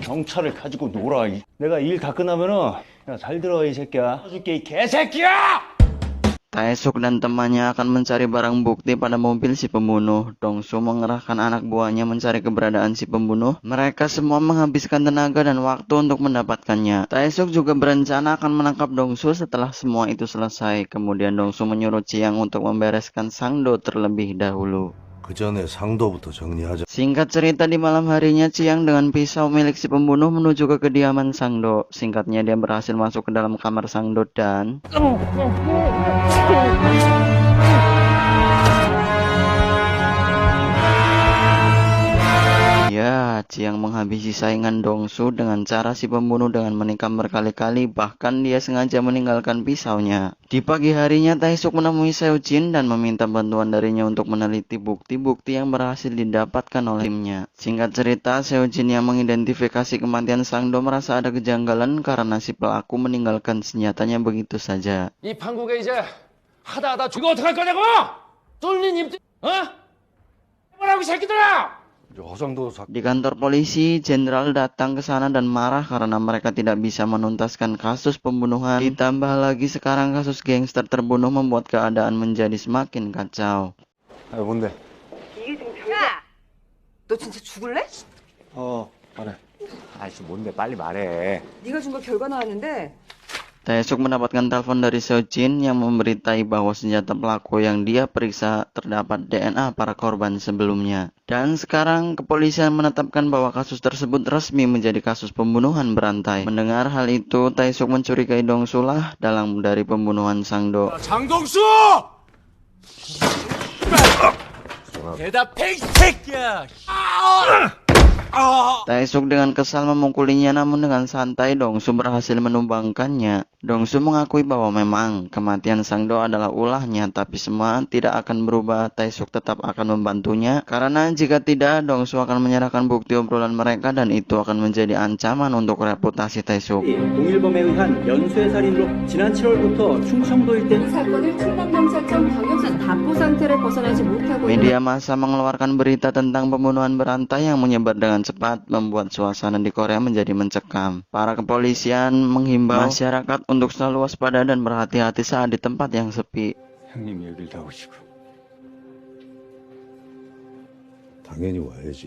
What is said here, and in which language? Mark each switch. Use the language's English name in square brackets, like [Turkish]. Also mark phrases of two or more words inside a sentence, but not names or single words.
[Korean] 경찰을 가지고 놀아. 내가 일 다 끝나면은 야, 잘 들어 이 새끼야. 줄게 이 개새끼야. [Indonesian] Taesuk dan temannya akan mencari barang bukti pada mobil si pembunuh. Dongsu mengerahkan anak buahnya mencari keberadaan si pembunuh. Mereka semua menghabiskan tenaga dan waktu untuk mendapatkannya. Taesuk juga berencana akan menangkap Dongsu setelah semua itu selesai. Kemudian Dongsu menyuruh Chiang untuk membereskan Sangdo terlebih dahulu. [Korean] 그 전에 상도부터 정리하자. [Indonesian] Singkat cerita, di malam harinya Chiang dengan pisau milik si pembunuh menuju ke kediaman Sangdo. Singkatnya, dia berhasil masuk ke dalam kamar Sangdo dan ya, Chiang menghabisi saingan Dongsu dengan cara si pembunuh dengan menikam berkali-kali, bahkan dia sengaja meninggalkan pisaunya. Di pagi harinya, Tae-suk menemui Seo-jin dan meminta bantuan darinya untuk meneliti bukti-bukti yang berhasil didapatkan oleh timnya. Singkat cerita, Seo-jin yang mengidentifikasi kematian Sangdo merasa ada kejanggalan karena si pelaku meninggalkan senjatanya begitu saja. [Korean] 이 판국에 이제 하다 죽어 어떡할 거냐고! 뚫린 입, 뭐라고 이 새끼들아! [Indonesian] Di kantor polisi, jenderal datang ke sana dan marah karena mereka tidak bisa menuntaskan kasus pembunuhan. Ditambah lagi sekarang kasus gangster terbunuh membuat keadaan menjadi semakin kacau. [Korean] 아, 뭔데? 야! 너 진짜 죽을래? 말해. 아이씨, 뭔데? 빨리 말해. 네가 준 거 결과 나왔는데 [Indonesian] Tae-suk mendapatkan telepon dari Seo-jin yang memberitai bahwa senjata pelaku yang dia periksa terdapat DNA para korban sebelumnya. Dan sekarang kepolisian menetapkan bahwa kasus tersebut resmi menjadi kasus pembunuhan berantai. Mendengar hal itu, Tae-suk mencurigai Dongsu lah dalam dari pembunuhan Sangdo. [Korean] 장동수! 대답해, 이 새끼야! [Indonesian] Tae-suk dengan kesal memukulinya, namun dengan santai Dongsu berhasil menumbangkannya. Dongsu mengakui bahwa memang kematian Sangdo adalah ulahnya, tapi semua tidak akan berubah. Tae-suk tetap akan membantunya, karena jika tidak, Dongsu akan menyerahkan bukti obrolan mereka dan itu akan menjadi ancaman untuk reputasi Tae-suk. [Korean] 동일범에 의한 연쇄 살인으로 지난 7월부터 충청도 일대 이 사건은 충남경찰청 경영선 답보 상태를 벗어나지 못하고 [Indonesian] Media massa mengeluarkan berita tentang pembunuhan berantai yang menyebar dengan cepat, membuat suasana di Korea menjadi mencekam. Para kepolisian menghimbau masyarakat untuk selalu waspada dan berhati-hati saat di tempat yang sepi. [Korean] 형님이 여길 다 오시고. 당연히 와야지.